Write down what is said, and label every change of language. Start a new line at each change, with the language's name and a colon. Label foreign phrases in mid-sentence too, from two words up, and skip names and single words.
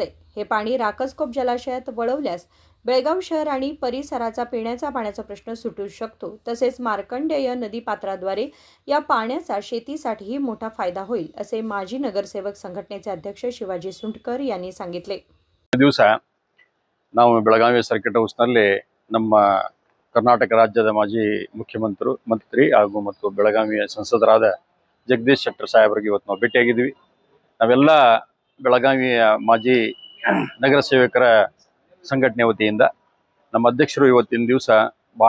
Marathi: हे पाणी राकसकोप जलाशयात वळवल्यास बेळगाव शहर आणि परिसराचा पिण्याचा पाण्याचा प्रश्न सुटू शकतो. तसेच मार्कंडेय नदीपात्राद्वारे या पाण्याचा शेतीसाठीही मोठा फायदा होईल, असे माजी नगरसेवक संघटनेचे अध्यक्ष शिवाजी सुंटकर यांनी सांगितले.
Kannada: ದಿವಸ ನಾವು ಬೆಳಗಾವಿ ಸರ್ಕಿಟ್ ಹೌಸ್ನಲ್ಲಿ ನಮ್ಮ ಕರ್ನಾಟಕ ರಾಜ್ಯದ ಮಾಜಿ ಮುಖ್ಯಮಂತ್ರಿ ಹಾಗೂ ಮತ್ತು ಬೆಳಗಾವಿಯ ಸಂಸದರಾದ ಜಗದೀಶ್ ಶೆಟ್ಟರ್ ಸಾಹೇಬರಿಗೆ ಇವತ್ತು ನಾವು ಭೇಟಿಯಾಗಿದ್ವಿ. ನಾವೆಲ್ಲ ಬೆಳಗಾವಿಯ ಮಾಜಿ ನಗರ ಸೇವಕರ ಸಂಘಟನೆ ವತಿಯಿಂದ ನಮ್ಮ ಅಧ್ಯಕ್ಷರು ಇವತ್ತಿನ ದಿವಸ ಭಾಳ